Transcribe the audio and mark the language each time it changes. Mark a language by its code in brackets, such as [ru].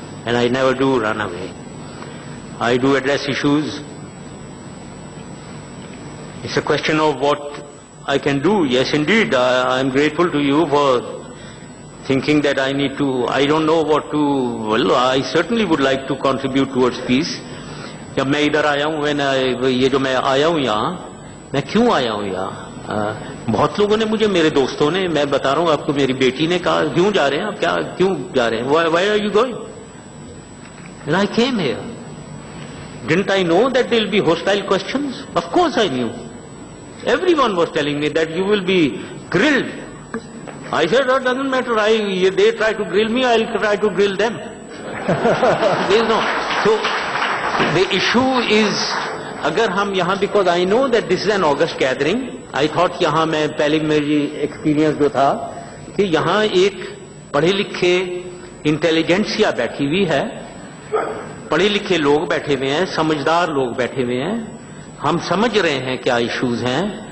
[en] and I never do run away. I do address issues. It's a question of what I can do. Yes, indeed, I am grateful to you for thinking that I need to, I don't know what to, well, I certainly would like to contribute towards peace. [ur] جب میں ادھر آیا ہوں, یہ جو میں آیا ہوں یہاں, میں کیوں آیا ہوں یہاں؟ بہت لوگوں نے مجھے, میرے دوستوں نے, میں بتا رہا ہوں آپ کو, میری بیٹی نے کہا کیوں جا رہے ہیں آپ, کیا کیوں جا رہے ہیں, [en] why are you going? And I came here. Didn't I know that there will be hostile questions? Of course I knew. Everyone was telling me that you will be grilled. I said, that doesn't matter. They try to grill me, I'll try to grill them. There is no. So the issue is, [ur] agar hum yahan, [en] because I know that this is an August gathering, I thought [ur] yahan mein pehle meri experience jo tha کہ یہاں ایک پڑھے لکھے intelligentsia بیٹھی ہوئی ہے, پڑھے لکھے لوگ بیٹھے ہوئے ہیں, سمجھدار لوگ بیٹھے ہوئے ہیں, ہم سمجھ رہے ہیں کیا ایشوز ہیں.